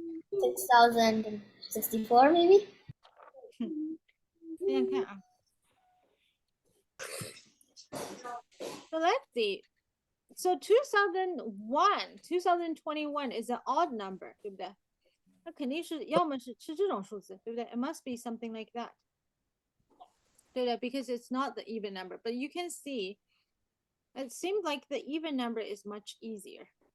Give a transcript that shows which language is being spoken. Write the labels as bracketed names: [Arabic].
[English] 6064 maybe? [Chinese] 想想看啊。 [English] So let's see. So 2021 is an odd number, [Chinese] 对不对？那肯定是要么是这种数字，对不对？ [English] It must be something like that. [Chinese] 对的 [English] because it's not the even number. But you can see, it seems like the even number is much easier.